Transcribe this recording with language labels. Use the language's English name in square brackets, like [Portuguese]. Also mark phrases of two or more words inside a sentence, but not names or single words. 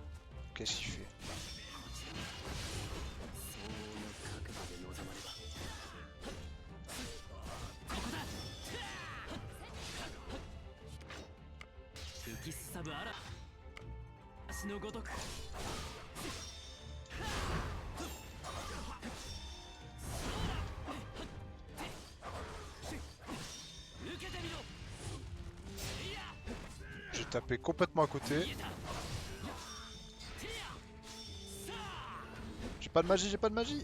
[French] Qu'est-ce qu'il fait? [Japanese] 相応の覚悟で臨まれば。ここだ。吹きすさぶあら。足のごとく。 [French] J'ai tapé complètement à côté. J'ai pas de magie, j'ai pas de magie.